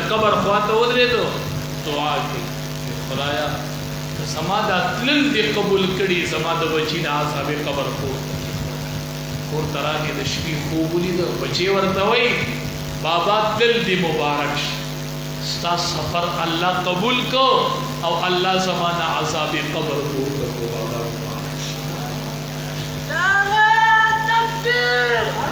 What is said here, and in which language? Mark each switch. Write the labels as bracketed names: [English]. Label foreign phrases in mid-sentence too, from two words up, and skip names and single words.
[Pashto] قبر خوا ته ودرېدو دعا کوي خدایا که زما دا تلل دې قبول کړي زما د بچي نه عذاب قبر کور ته راغی د شپې خوب ولیده بچی ورته وایي بابا تل دی مبارک ستا سفر اللہ قبول کو او اللہ زمانہ عذاب قبر کو بابا تکبیر